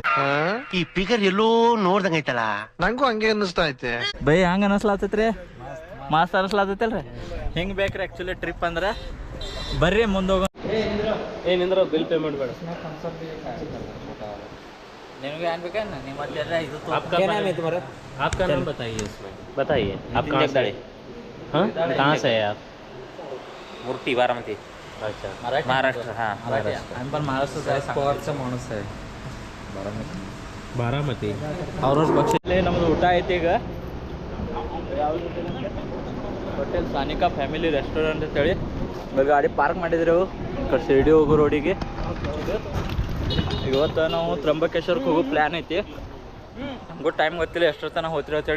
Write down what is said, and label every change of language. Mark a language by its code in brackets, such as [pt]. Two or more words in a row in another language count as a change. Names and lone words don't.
[kn] ಈ ಪಿಗರ್ ಎಲ್ಲೋ ನೋಡ್ದಂಗೈತಲ್ಲ. ನಂಗೂ ಹಂಗೆ ಅನ್ನಿಸ್ತಾ ಐತೆ ಬೈ. ಹಂಗೆ ಅನಿಸ್ಲಾತೈತ್ರಿ. ಮಾಸ್ ಅನಿಸ್ಲಾತೈತಲ್ರಿ. ಹಿಂಗೆ ಬೇಕ್ರಿ [en] actually trip [kn] ಅಂದ್ರೆ. ಬರ್ರಿ ಮುಂದೆ ಹೋಗೋಣ. ಏನಿಂದ್ರ [en] bill payment [kn] ಬೇಡ. ನಿಮಗೆ ಏನ್ ಬೇಕಾ ನಿಮ್ಮ ಹತ್ರ ಇದು [hi] आपका नाम बताइए इसमें. बताइए आप कहाँ से हैं? हाँ कहाँ से हैं आप? मूर्ति बारामती. अच्छा महाराष्ट्र. हाँ [mr] आम्ही पण महाराष्ट्राचा पवारचा माणूस आहे. बारामती. [kn] ಅವ್ರವ್ರ ಪಕ್ಷದಲ್ಲಿ ನಮ್ಮದು ಊಟ ಐತಿ. ಈಗ ಹೋಟೆಲ್ ಸಾನಿಕಾ ಫ್ಯಾಮಿಲಿ ರೆಸ್ಟೋರೆಂಟ್ ಅಂತೇಳಿ ಗಾಡಿ ಪಾರ್ಕ್ ಮಾಡಿದ್ರು. ಶಿರ್ಡಿ ಹೋಗೋ ರೋಡಿಗೆ. ಇವತ್ತು ನಾವು ತ್ರಂಬಕೇಶ್ವರಕ್ಕೆ ಹೋಗೋ ಪ್ಲ್ಯಾನ್ ಐತಿ. ನಮಗೂ ಟೈಮ್ ಗೊತ್ತಿಲ್ಲ ಎಷ್ಟರ ತನಕ ಹೋಗ್ತಿರೋ ಅಂತೇಳಿ.